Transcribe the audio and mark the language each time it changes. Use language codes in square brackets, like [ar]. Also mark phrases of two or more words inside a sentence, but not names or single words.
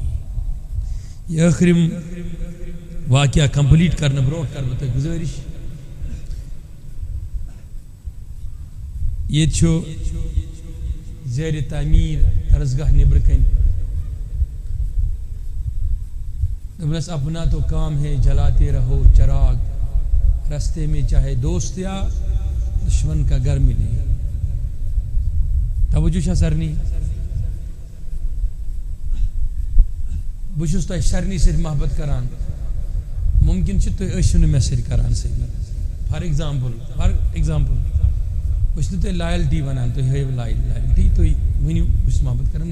[ur] یہ آخری واقعہ کمپلیٹ کرنا [ks] برونٹ کر بتا گزارش یہ چھو زیر تعمیر درسگاہ نبر کن. [ur] بس اپنا تو کام ہے جلاتے رہو چراغ، رستے میں چاہے دوست یا دشمن کا گھر ملے. [ks] توجہ چھا سارنی؟ بہٕ چھُس تۄہہِ سارنی سۭتۍ محبت کران. ممکن چھُ تُہۍ ٲسِو نہٕ مےٚ سۭتۍ کران سۭتۍ. [en] for example [ks] بہٕ چھُس نہٕ تۄہہِ لایلٹی وَنان تُہۍ ہٲیِو لایلٹی تُہۍ ؤنِو بہٕ چھُس محبت کران.